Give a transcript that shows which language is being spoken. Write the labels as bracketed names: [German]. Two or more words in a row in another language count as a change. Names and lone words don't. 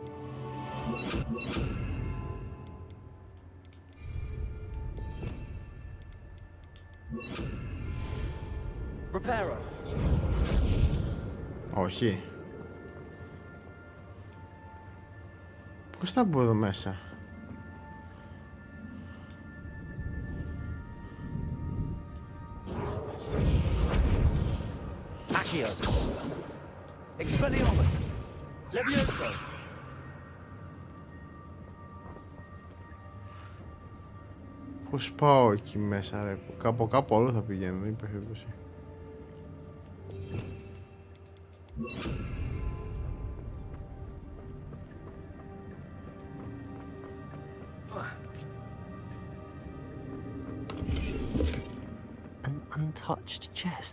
[Greek] Reparo. Όχι. Πώς θα μπω εδώ μέσα? Accio. Expelliarmus. Levioso. Πώς πάω εκεί μέσα, ρε? Κάπου άλλο θα πηγαίνω, δεν υπάρχει περίπτωση. [English] An untouched chest.